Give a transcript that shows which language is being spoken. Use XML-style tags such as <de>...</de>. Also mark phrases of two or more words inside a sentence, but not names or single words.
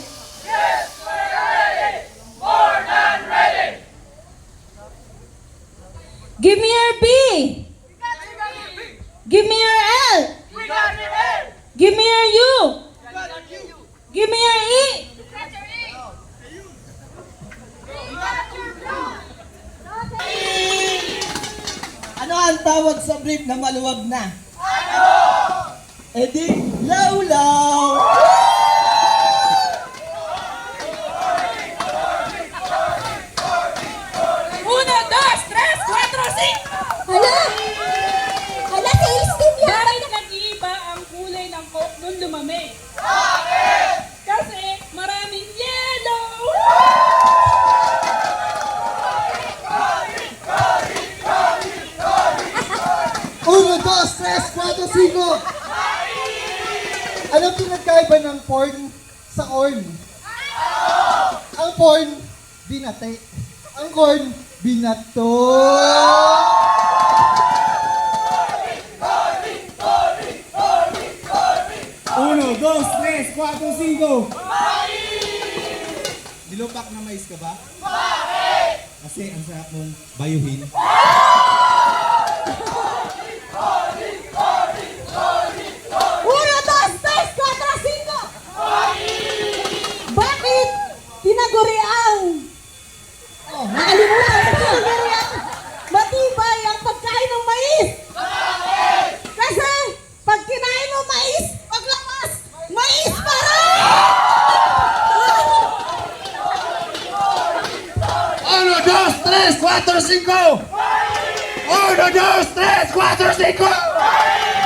<en>Yes, we're ready! More than ready! Give me your B. Give me your L. We got your head! Give me your U. We got you! Give me your E.</en> <tl>Ano ang tawag sa brief na maluwag na? Ano? E di, lawlaw!</tl> <es>Uno, dos, tres, cuatro, cinco.</es> <tl>Hala! Hala,</tl> <en>sales team</en> <tl>yan! Bakit nag-iiba ang kulay ng coke nung lumamig? Bakit? Kasi maraming yellow.</tl> <es>Uno, dos, tres, cuatro, cinco!</es> <tl>Anong pinagkaiba ng porn sa corn? Ang porn, binate. Ang corn, binato.</tl> <es>Uno, dos, tres, cuatro, cinco!</es> <tl>Nilupak na mais ka ba? Bakit? Kasi ang sarap mong bayuhin.</tl> <es>Uno, dos, tres, cuatro, cinco!</es> <tl>Bakit? Tinaguriang! Oh, nakalimutan ko. Tinaguriang matibay ang pagkain ng mais! Bakit? Kasi pag kinain mo mais, paglabas, mais pa rin!</tl> <es>Uno, dos, tres, cuatro, cinco! Uno, dos, tres, cuatro, cinco!</es>